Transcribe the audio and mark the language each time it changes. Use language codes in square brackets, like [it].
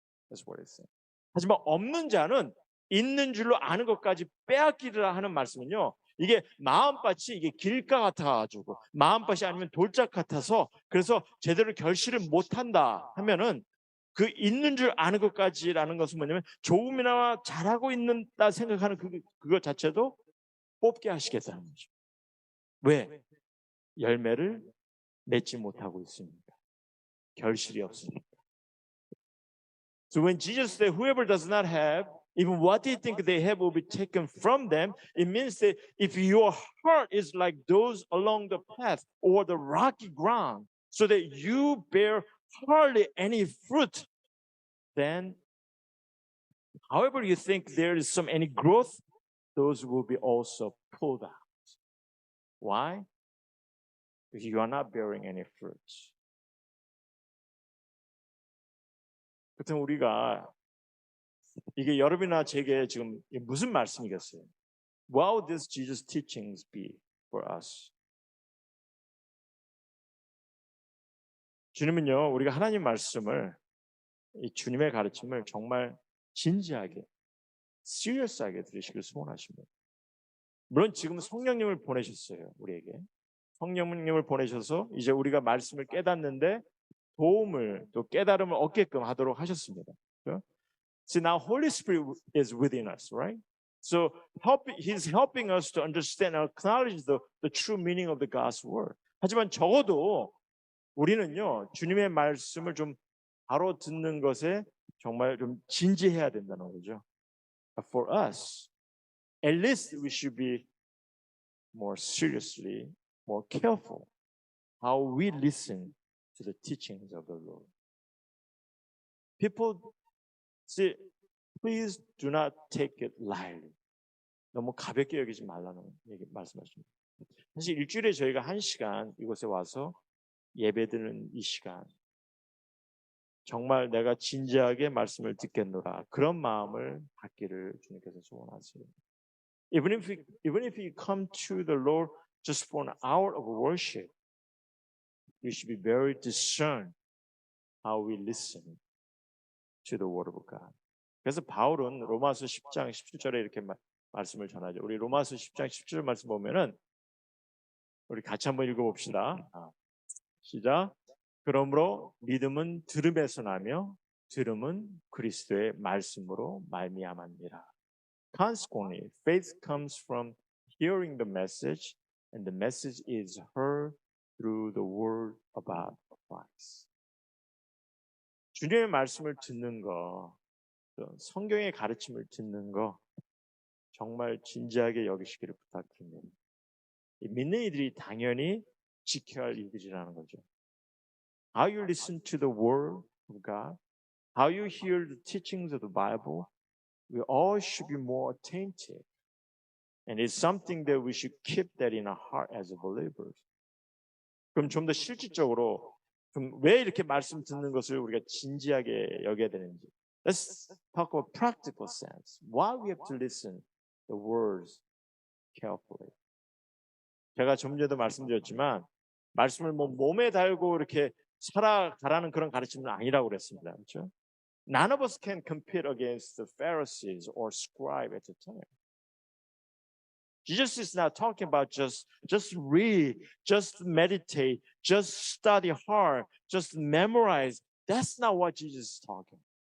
[en] That's what it's saying. [ko] 하지만 없는 자는 있는 줄로 아는 것까지 빼앗기리라 하는 말씀은요. 이게 마음밭이 이게 길가 같아가지고 마음밭이 아니면 돌짝 같아서 그래서 제대로 결실을 못한다 하면은 그 있는 줄 아는 것까지라는 것은 뭐냐면 조금이나마 잘하고 있는다 생각하는 그것 자체도 뽑게 하시겠다는 거죠. 왜? 열매를 맺지 못하고 있으니까. 결실이 없으니까. [en] So when Jesus said, whoever does not have, even what they think they have will be taken from them, it means that if your heart is like those along the path or the rocky ground, so that you bear hardly any fruit, then however you think there is any growth, those will be also pulled out. Why? Because you are not bearing any fruits. [ko] 그렇다면 우리가 이게 여러분이나 제게 지금 무슨 말씀이겠어요? [en] What would these Jesus teachings be for us? [ko] 주님은요, 우리가 하나님 말씀을 이 주님의 가르침을 정말 진지하게, serious하게 들으시길 소원하십니다. 물론 지금 성령님을 보내셨어요, 우리에게. 성령님을 보내셔서 이제 우리가 말씀을 깨닫는데 도움을 또 깨달음을 얻게끔 하도록 하셨습니다. [en] See, now Holy Spirit is within us, right? So He's helping us to understand and acknowledge the true meaning of the God's word. [ko] 하지만 적어도 우리는요, 주님의 말씀을 좀 바로 듣는 것에 정말 좀 진지해야 된다는 거죠. [en] But for us, at least we should be more seriously, more careful how we listen to the teachings of the Lord. People, see, please do not take it lightly. [ko] 너무 가볍게 여기지 말라는 얘기 말씀하십니다. 사실 일주일에 저희가 1시간 이곳에 와서 예배드리는 이 시간, 정말 내가 진지하게 말씀을 듣겠노라 그런 마음을 갖기를 주님께서 소원하세요. [en] Even if you come to the Lord just for an hour of worship, we should be very discerned how we listen to the word of God. [ko] 그래서 바울은 로마서 10장 17절에 이렇게 말씀을 전하죠. 우리 로마서 10장 17절 말씀 보면은 우리 같이 한번 읽어봅시다. 시작. 그러므로 믿음은 들음에서 나며 들음은 그리스도의 말씀으로 말미암았느니라. [en] Consequently, faith comes from hearing the message, and the message is heard through the word about Christ. [ko] 주님의 말씀을 듣는 거, 성경의 가르침을 듣는 거 정말 진지하게 여기시기를 부탁드립니다. 믿는 이들이 당연히 지켜야 할 일들이라는 거죠. [en] How you listen to the word of God, how you hear the teachings of the Bible, we all should be more attentive. And it's something that we should keep that in our heart as believers. [ko] 그럼 좀 더 실질적으로 왜 이렇게 말씀 듣는 것을 우리가 진지하게 여겨야 되는지. [en] Let's talk about practical sense. Why we have to listen the words carefully. [ko] 제가 좀 전에도 말씀드렸지만 말씀을 몸에 달고 이렇게 살아가라는 그런 가르침은 아니라고 그랬습니다. 그렇죠? [en] None of us can compete against the Pharisees or scribe at the time. Jesus is not talking about just read, just meditate, just study hard, just memorize. That's not what Jesus is talking.